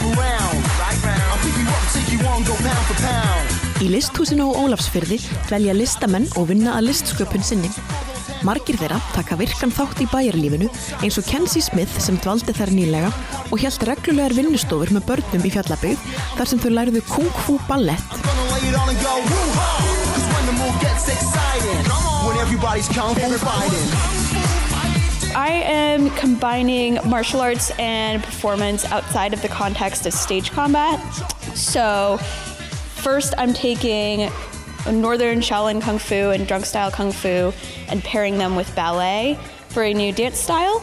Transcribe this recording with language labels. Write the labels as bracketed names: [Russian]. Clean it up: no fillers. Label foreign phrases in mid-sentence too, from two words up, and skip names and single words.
[Icelandic] Í listhúsinu á Ólafsfirði dvelja listamenn og vinna að listsköpun sinni. Margir þeirra taka virkan þátt í bæjarlífinu eins og Kenzie Smith sem dvaldi þar nýlega og hélt reglulegar vinnustofur með börnum í Fjallabyggð þar sem þau lærðu Kung Fu ballett. [English] I am combining martial arts and performance outside of the context of stage combat. So first I'm taking Northern Shaolin Kung Fu and drunk style Kung Fu and pairing them with ballet for a new dance style.